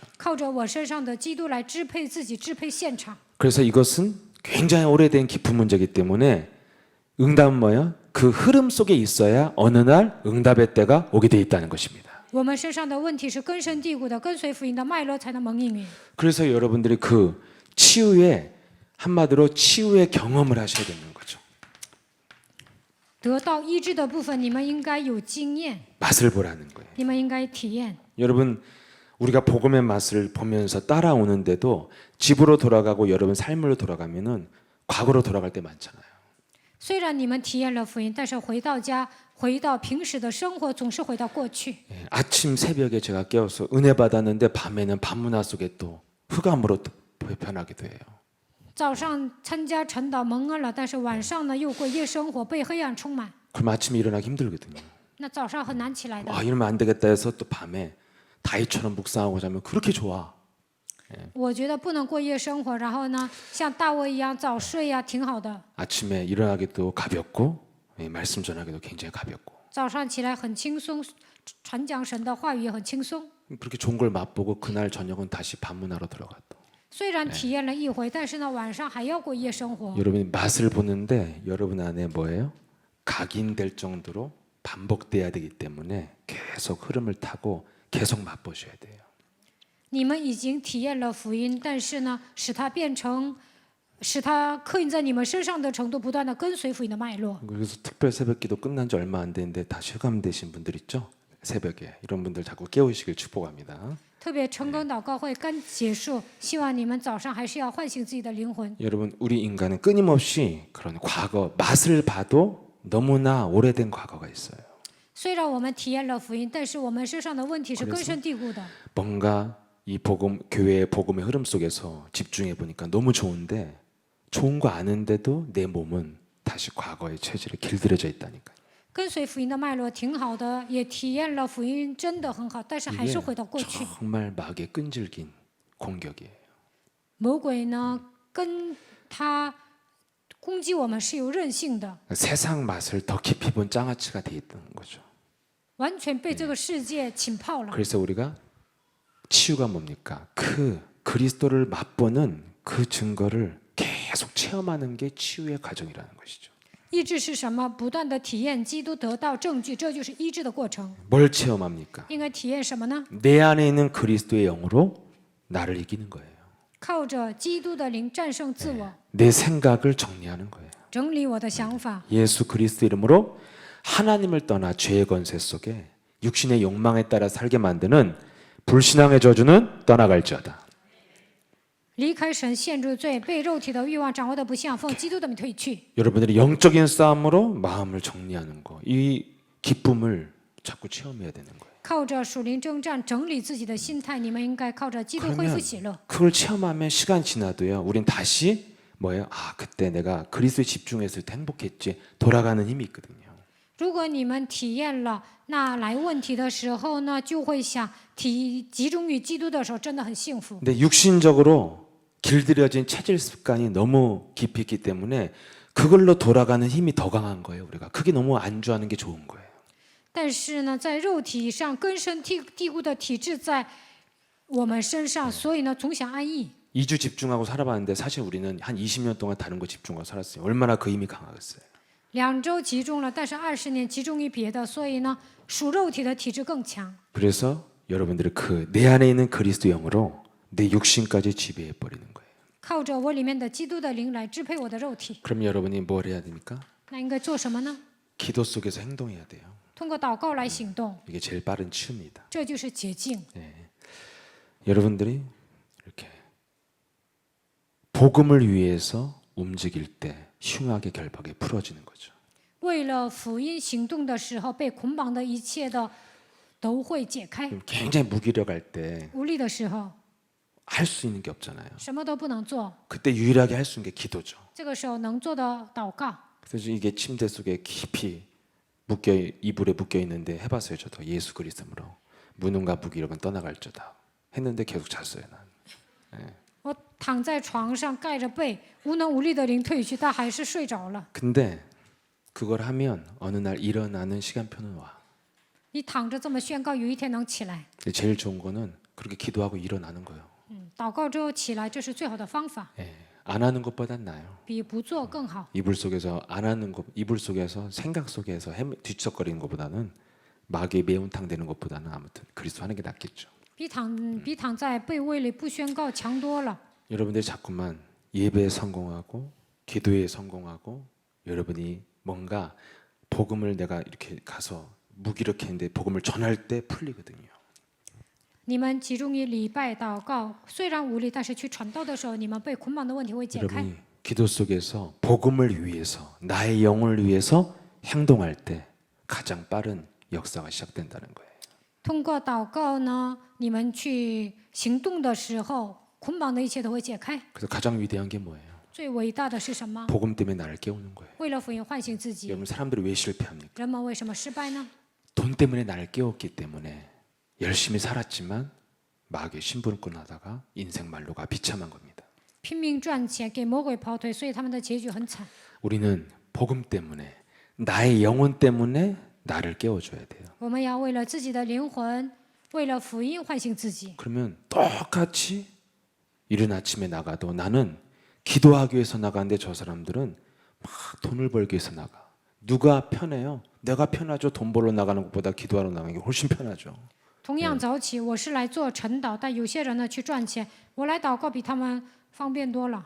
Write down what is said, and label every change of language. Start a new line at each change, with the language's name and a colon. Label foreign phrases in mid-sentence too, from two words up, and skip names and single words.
Chinese: 靠着我身上的基督来支配自己，支配现场。
Korean: 그래서 이것은 굉장히 오래된 깊은 문제이기 때문에 응답은 뭐예요? 그 흐름 속에 있어야 어느 날 응답의 때가 오게 돼 있다는 것입니다.
Chinese: 我们身上的问题是根深蒂固的，跟随福音的脉络才能蒙应允。
Korean: 그래서 여러분들이 그 치유의 한마디로 치유의 경험을 하셔야 되는 거죠.
Chinese: 得到医治的部分，你们应该有经验，
Korean: 맛을 보라는 거예요.
Chinese: 你们应该体验。
Korean: 여러분 우리가 복음의 맛을 보면서 따라오는데도 집으로 돌아가고 여러분 삶으로 돌아가면은 과거로 돌아갈 때 많잖아요.
Chinese: 虽然你们体验了福音，但是回到家，回到平时的生活，总是回到过去。
Korean: 예, 아침 새벽에 제가 깨워서 은혜 받았는데 밤에는 밤문화 속에 또 흑암으로 또 변하기도 해요.
Chinese: 早上参加晨祷蒙恩了，但是晚上呢又过夜生活，被黑暗充满，
Korean: 그럼 아침에 일어나기 힘들거든요.
Chinese: 那早上很难起来的。
Korean: 아, 이러면 안 되겠다 해서 또 밤에 다이처럼 묵상하고 자면 그렇게 좋아.
Chinese: 我觉得不能过夜生活，然后呢像大卫一样早睡呀、挺好的。
Korean: 아침에 일어나기도 가볍고 예, 말씀 전하기도 굉장히 가볍고
Chinese: 早上起来很轻松，传讲神的话语也很轻松。
Korean: 그렇게 좋은 걸 맛보고 그날 저녁은 다시 밤문화로 들어갔다.
Chinese: 虽然体验了一回，但是呢晚上还要过夜生活。
Korean: 여러분이 맛을 보는데 여러분 안에 뭐예요? 각인될 정도로 반복돼야 되기 때문에 계속 흐름을 타고 계속 맛보셔야 돼요.
Chinese: 你们已经体验了福音，但是呢使它刻印在你们身上的程度，不断的跟随福音的脉络。
Korean: 그래서 특별 새벽기도 끝난 지 얼마 안 됐는데 다 실감되신 분들 있죠? 새벽에 이런 분들 자꾸 깨우시길 축복합니다.
Chinese: 特别成功祷告会刚结束，希望你们早上还是要唤醒自己的灵魂。
Korean: 여러분 우리 인간은 끊임없이 그런 과거 맛을 봐도 너무나 오래된 과거가 있어요.
Chinese: 虽然我们体验了福音，但是我们身上的问题是根深蒂固的。
Korean: 뭔가 이 복음 교회의 복음의 흐름 속에서 집중해 보니까 너무 좋은데 좋은 거 아는데도 내 몸은 다시 과거의 체질에 길들여져 있다니까요.
Chinese: 跟随福音的脉络挺好的，也体验了福音，真的很好，但是还
Korean: 이게
Chinese: 是回到过去。
Korean: 정말 마귀의 끈질긴 공격이에요.
Chinese: 魔鬼呢，跟他攻击我们是有韧性的，
Korean: 세상 맛을 더 깊이 본 장아찌가 돼 있는 거죠.
Chinese: 完全被这个世界浸泡了。
Korean: 그래서 우리가 치유가 뭡니까? 그 그리스도를 맛보는 그 증거를 계속 체험하는 게 치유의 과정이라는 것이죠.
Chinese: 医治是什么？不断的体验基督，得到证据，这就是医治的过程。
Korean: 뭘 체험합니까?
Chinese: 应该体验什么呢？
Korean: 내 안에 있는 그리스도의 영으로 나를 이기는 거예요.
Chinese: 靠着基督的灵战胜自我，
Korean: 내 생각을 정리하는 거예요.
Chinese: 整理我的想法。
Korean: 예수 그리스도 이름으로 하나님을 떠나 죄의 권세 속에 육신의 욕망에 따라 살게 만드는 불신앙의 저주는 떠나갈지어다.
Chinese: 离开神，陷入罪，被肉体的欲望掌握的不像，奉基督的名退去。
Korean: 여러분들이 영적인 싸움으로 마음을 정리하는 거, 이 기쁨을 자꾸 체험해야 되는 거예요.
Chinese: 靠着属灵征战整理自己的心态，你们应该靠着基督恢复喜乐。
Korean: 그걸 체험하면 시간 지나도요. 우린 다시 뭐예요? 아, 그때 내가 그리스도에 집중했을 때 행복했지. 돌아가는 힘이 있거든요.
Chinese: 如果你们体验了，那来问题的时候呢，就会想集中于基督的时候，真的很幸福。
Korean: 근데 육신적으로 길들여진 체질 습관이 너무 깊이 있기 때문에 그걸로 돌아가는 힘이 더 강한 거예요. 우리가 그게 너무 안주하는 게 좋은 거예요.
Chinese: 但是呢，在肉体上根深蒂固的体质在我们身上，所以呢，总想安逸。
Korean: 2주 집중하고 살아봤는데 사실 우리는 한 20년 동안 다른 거 집중하고 살았어요. 얼마나 그 힘이 강하겠어요.
Chinese: 2 周集中了，但是20年集中于别的，所以呢，属肉体的体质更强。
Korean: 그래서 여러분들이 그 내 안에 있는 그리스도 영으로 내 육신까지 지배해 버리는 거예요.
Chinese: 靠着我里面的基督的灵来支配我的肉体。
Korean: 그럼 여러분이 뭘 해야 됩니까?
Chinese: 那应该做什么呢？
Korean: 기도 속에서 행동해야 돼요.
Chinese: 通过祷告来行动，
Korean: 이게 제일 빠른 치유입니다.
Chinese: 这就是捷径。
Korean: 여러분들이 이렇게 복음을 위해서 움직일 때 흉악의 결박에 풀어지는 거죠.
Chinese: 为了福音行动的时候，被捆绑的一切的都会解开。
Korean: 굉장히 무기력할 때
Chinese: 无力的时候，
Korean: 할 수 있는 게 없잖아요.
Chinese: 什么都不能做，
Korean: 그때 유일하게 할 수 있는 게 기도죠.
Chinese: 这个时候能做的祷告。
Korean: 그래서 이게 침대 속에 깊이 이불에 묶여 있는데 해봤어요. 저도 예수 그리스도로 무능과 무기력은 떠나갈지어다 했는데 계속 잤어요. 난.
Chinese: 我躺在床上盖着被，无能无力的灵退去，但还是睡着了。
Korean: 근데 그걸 하면 어느 날 일어나는 시간표는 와.
Chinese: 你躺着这么宣告，有一天能起来。
Korean: 근데 제일 좋은 거는 그렇게 기도하고 일어나는 거예요.
Chinese: 祷告之后起来，这是最好的方法，
Korean: 안 하는 것보단 나아요.
Chinese: 比不做更好。
Korean: 이불 속에서 안 하는 것, 이불 속에서 생각 속에서 뒤척거리는 것보다는 마귀의 매운탕 되는 것보다는 아무튼 그리스도 하는 게 낫겠죠.
Chinese: 比躺在被窝里不宣告强多了。
Korean: 여러분들이 자꾸만 예배에 성공하고 기도에 성공하고 여러분이 뭔가 복음을 내가 이렇게 가서 무기력했는데 복음을 전할 때 풀리거든요.
Chinese: 你们集中于礼拜祷告，虽然无力，但是去传道的时候，你们被捆绑的问题会解开。
Korean: 여러분이 기도 속에서 복음을 위해서 나의 영혼을 위해서 행동할 때 가장 빠른 역사가 시작된다는 거예요.
Chinese: 通过祷告呢，你们去行动的时候，捆绑的一切都会解开。
Korean: 그래서 가장 위대한 게 뭐예요?
Chinese: 最伟大的是什么？
Korean: 복음 때문에 나를 깨우는 거예요.
Chinese: 为了福音唤醒自己。
Korean: 여러분 사람들이 왜 실패합니까?
Chinese: 人们为什么失败呢？
Korean: 돈 때문에 나를 깨웠기 때문에 열심히 살았지만 마귀의 심부름꾼 하다가 인생 말로가 비참한 겁니다.
Chinese: 拼命赚钱，给魔鬼跑腿，所以他们的结局很惨。
Korean: 우리는 복음 때문에 나의 영혼 때문에 나를 깨워줘야 돼요.
Chinese: 我们要为了自己的灵魂，为了福音唤醒自己。
Korean: 그러면 똑같이 이른 아침에 나가도 나는 기도하기 위해서 나가는데 저 사람들은 막 돈을 벌기 위해서 나가. 누가 편해요? 내가 편하죠. 돈 벌러 나가는 것보다 기도하러 나가는 게 훨씬 편하죠.
Chinese: 同样早起，我是来做晨祷，但有些人呢去赚钱，我来祷告比他们方便多了，